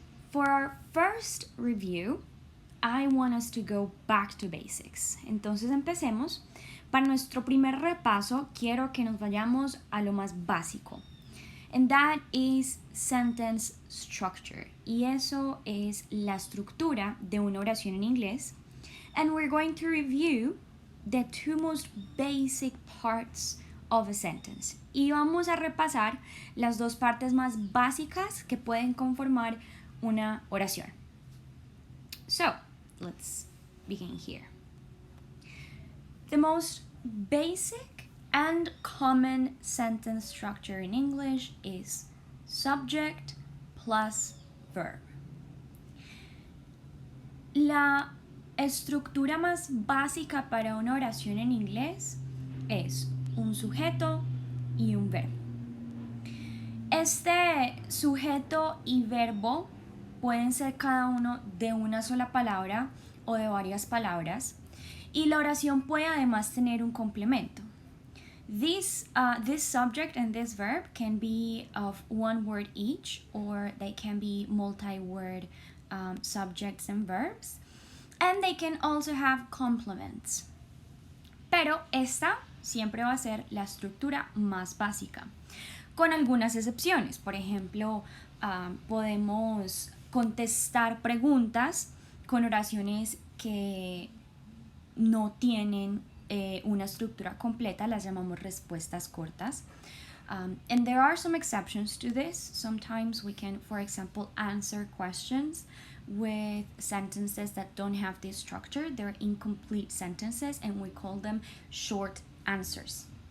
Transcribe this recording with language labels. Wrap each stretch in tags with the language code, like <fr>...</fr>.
<en>For our first review, I want us to go back to basics.</en> <es>Entonces empecemos. Para nuestro primer repaso, quiero que nos vayamos a lo más básico.</es> <en>And that is sentence structure.</en> <es>Y eso es la estructura de una oración en inglés.</es> <en>And we're going to review the two most basic parts of a sentence.</en> <es>Y vamos a repasar las dos partes más básicas que pueden conformar una oración.</es> <en>So, let's begin here. The most basic and common sentence structure in English is subject plus verb.</en> <es>La estructura más básica para una oración en inglés es un sujeto y un verbo. Este sujeto y verbo pueden ser cada uno de una sola palabra o de varias palabras, y la oración puede además tener un complemento.</es> <en>This subject and this verb can be of one word each, or they can be multi-word subjects and verbs, and they can also have complements.</en> <es>Pero esta siempre va a ser la estructura más básica, con algunas excepciones. Por ejemplo, podemos contestar preguntas con oraciones que no tienen una estructura completa, las llamamos respuestas cortas.</es> <en>And there are some exceptions to this. Sometimes we can, for example, answer questions with sentences that don't have this structure. They're incomplete sentences and we call them short answers.</en>